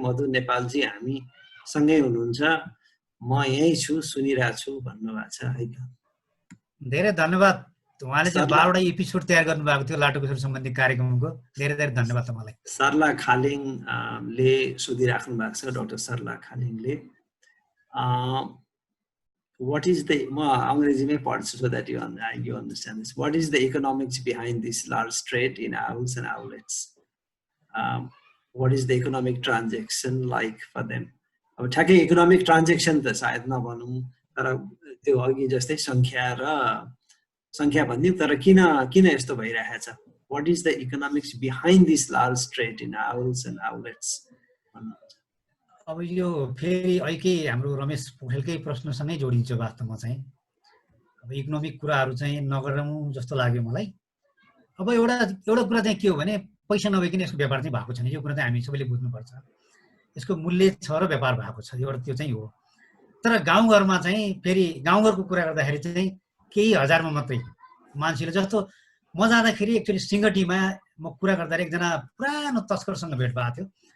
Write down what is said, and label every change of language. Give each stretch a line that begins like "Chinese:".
Nepali: मधु नेपालजी हामी सँगै हुनुहुन्छ, म यहीँ छु, सुनिरहेको छु भन्नुभएको छ है त। धेरै धन्यवाद। उहाँले चाहिँ 12वटा एपिसोड तयार गर्नुभएको थियो लाटोकोसेरो सम्बन्धी कार्यक्रमको। धेरै धेरै धन्यवाद तपाईँलाई। सरला खालिङले सोधिराख्नु भएको छ, डाक्टर सरला खालिङले।
English: what is the
Nepali: अंग्रेजीमै पढ्छु
English: so that you understand this. What is the economics behind this large trade in owls and owlets? What is the economic transaction like for them?
Nepali: अब ठ्याक्कै इकोनोमिक ट्रान्जेक्सन त सायद नभनौँ, तर त्यो अघि जस्तै संख्या भन्दियौँ, तर किन यस्तो भइरहेको छ?
English: What is the economics behind this large trade in owls and owlets?
Nepali: अब यो फेरि अहिले हाम्रो रमेश पोखरेलकै प्रश्नसँगै जोडिन्छ वास्तवमा चाहिँ। अब इकोनोमिक कुराहरू चाहिँ नगरौँ जस्तो लाग्यो मलाई। अब एउटा कुरा चाहिँ के हो भने पैसा नभइकन यसको व्यापार चाहिँ भएको छैन। यो कुरा चाहिँ हामी सबैले बुझ्नुपर्छ। यसको मूल्य छ र व्यापार भएको छ, एउटा त्यो चाहिँ हो। तर गाउँघरमा चाहिँ फेरि गाउँघरको कुरा गर्दाखेरि चाहिँ केही हजारमा मात्रै मान्छेले, जस्तो म जाँदाखेरि एक्चुअली सिङ्गटीमा म कुरा गर्दाखेरि एकजना पुरानो तस्करसँग भेट भएको थियो।